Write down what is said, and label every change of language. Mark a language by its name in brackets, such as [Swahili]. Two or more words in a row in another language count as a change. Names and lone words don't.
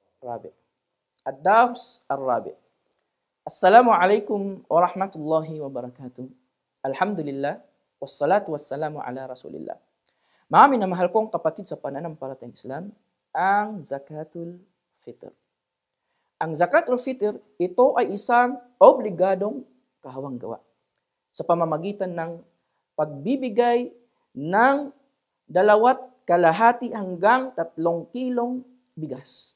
[Arabic] الرابع الدرس الرابع السلام عليكم ورحمة الله وبركاته الحمد لله والصلاة والسلام على رسول الله. [Filipino] Mga minamahal kong kapatid sa pananampalatayang Islam, ang Zakatul Fitr. Ang Zakatul Fitr, ito ay isang obligadong kahawang-gawa sa pamamagitan ng pagbibigay ng 2.5 hanggang 3 kilong bigas.